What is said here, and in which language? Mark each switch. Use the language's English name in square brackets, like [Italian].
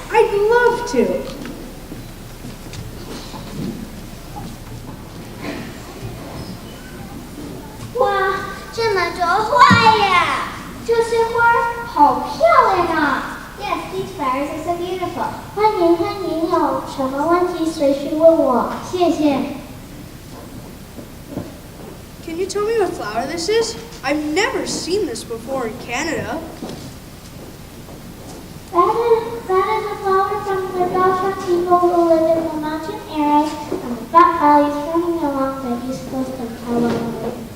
[English] I'd love to. [Chinese] 哇，这么多花呀！这些花好漂亮啊 [English] ！Yes, these flowers are so beautiful. [Chinese] 欢迎欢迎，有什么问题随时问我，谢谢。 [English] Can you tell me what flower this is? I've never seen this before in Canada. That is a flower from the Belgian people who live in the mountain areas and the flat valleys running along the east coast of California.